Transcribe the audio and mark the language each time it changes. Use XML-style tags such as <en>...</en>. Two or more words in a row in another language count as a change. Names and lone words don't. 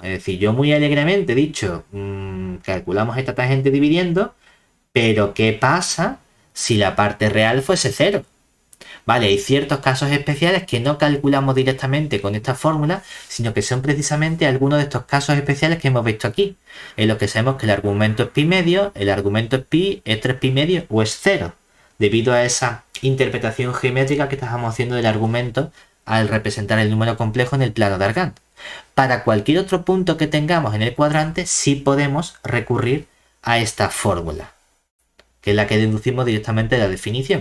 <es>Es decir, yo muy alegremente he dicho, calculamos esta tangente dividiendo, pero ¿qué pasa si la parte real fuese 0? Vale, hay ciertos casos especiales que no calculamos directamente con esta fórmula, sino que son precisamente algunos de estos casos especiales que hemos visto aquí, en los que sabemos que el argumento es pi medio, el argumento es pi, es 3 pi medio o es 0, debido a esa interpretación geométrica que estábamos haciendo del argumento al representar el número complejo en el plano de Argand. Para cualquier otro punto que tengamos en el cuadrante, sí podemos recurrir a esta fórmula, que es la que deducimos directamente de la definición.</es>